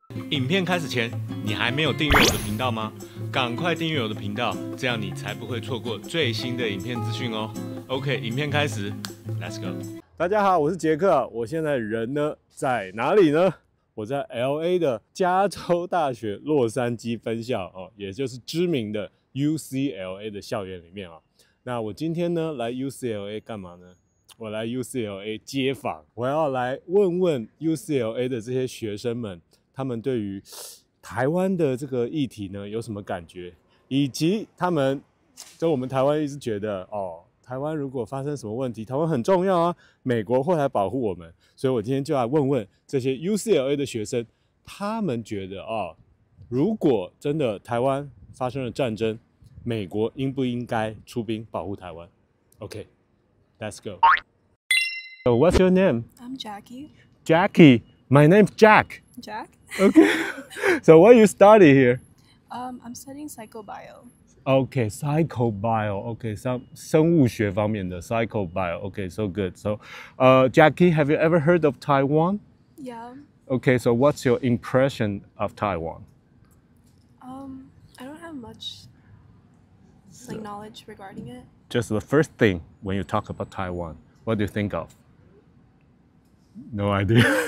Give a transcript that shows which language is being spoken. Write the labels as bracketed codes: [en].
[zh] 影片开始前，你还没有订阅我的频道吗？赶快订阅我的频道，这样你才不会错过最新的影片资讯哦。 OK， 影片开始 ， [en] Let's go。 [zh] 大家好，我是杰克，我现在人呢在哪里呢？我在 LA 的加州大学洛杉矶分校哦，也就是知名的 Ucla 的校园里面啊。那我今天呢来 Ucla 干嘛呢？我来 Ucla 街访，我要来问问 Ucla 的这些学生们，他们对于台湾的这个议题呢有什么感觉，以及他们就我们台湾一直觉得哦，台湾如果发生什么问题，台湾很重要啊，美国会来保护我们，所以我今天就来问问这些 Ucla 的学生，他们觉得哦，如果真的台湾发生了战争，美国应不应该出兵保护台湾 ？OK， [en] let's go. So what's your name? I'm Jackie. Jackie. My name's Jack. Jack? Okay. So what you study here? I'm studying psychobio. Okay, psychobio. [zh] Okay, 生物学方面的 psychobio. [en] Okay, so good. So, Jackie, have you ever heard of Taiwan? Yeah. Okay, so what's your impression of Taiwan? I don't have much knowledge regarding it. Just the first thing when you talk about Taiwan, what do you think of? No idea.